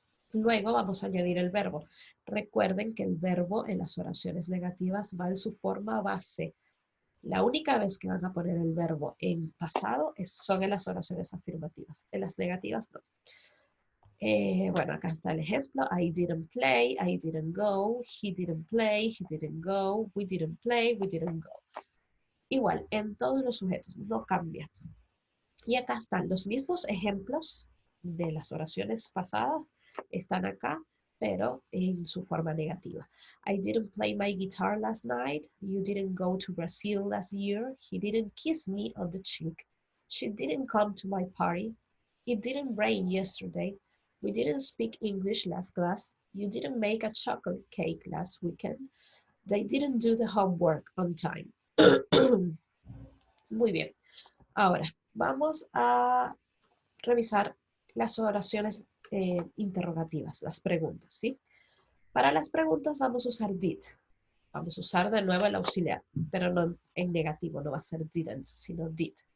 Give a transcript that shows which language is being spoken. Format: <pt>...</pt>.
<es>Luego vamos a añadir el verbo. Recuerden que el verbo en las oraciones negativas va en su forma base. La única vez que van a poner el verbo en pasado son en las oraciones afirmativas. En las negativas no. Bueno, acá está el ejemplo.</es> <en>I didn't play, I didn't go, he didn't play, he didn't go, we didn't play, we didn't go.</en> <es>Igual, en todos los sujetos, no cambia. Y acá están los mismos ejemplos de las oraciones pasadas, están acá, pero en su forma negativa.</es> <en>I didn't play my guitar last night. You didn't go to Brazil last year. He didn't kiss me on the cheek. She didn't come to my party. It didn't rain yesterday. We didn't speak English last class. You didn't make a chocolate cake last weekend. They didn't do the homework on time.</en> <es>Muy bien. Ahora, vamos a revisar las oraciones interrogativas, las preguntas, ¿sí? Para las preguntas vamos a usar did. Vamos a usar de nuevo el auxiliar, pero no en negativo, no va a ser didn't, sino did.</es>